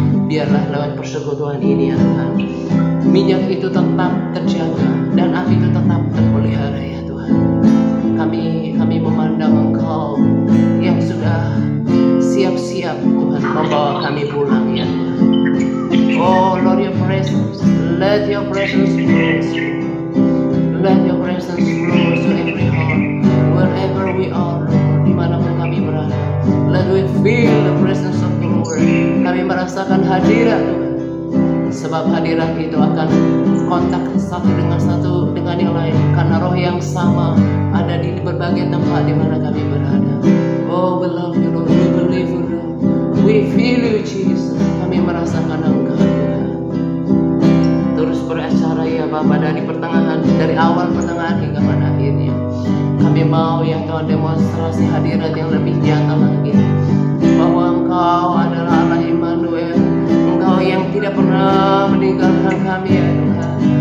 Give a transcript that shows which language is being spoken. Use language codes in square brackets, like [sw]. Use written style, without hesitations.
[id] Biarlah lewat persekutuan ini ya Tuhan, minyak itu tetap terjaga dan api itu tetap terpelihara ya Tuhan. Kami memandang Engkau yang sudah siap-siap Tuhan membawa kami pulang ya Tuhan. [en] Oh Lord, your presence, let your presence flow, let your presence flow to every heart, wherever we are Lord, [id] dimanapun kami berada. [en] Let we feel the presence of the Lord. [id] Kami merasakan hadirat Tuhan, sebab hadirat itu akan kontak satu dengan yang lain, karena roh yang sama ada di berbagai tempat di mana kami berada. [en] Oh, we love you Lord, we believe you Lord, we feel you Jesus. [id] Kami merasakan Engkau Tuhan. Terus beracara ya Bapa, dari awal pertengahan hingga pada akhirnya. Kami mau ya Tuhan demonstrasi hadirat yang lebih nyata lagi, bahwa Engkau adalah Allah Immanuel, Engkau yang tidak pernah meninggalkan kami ya Tuhan.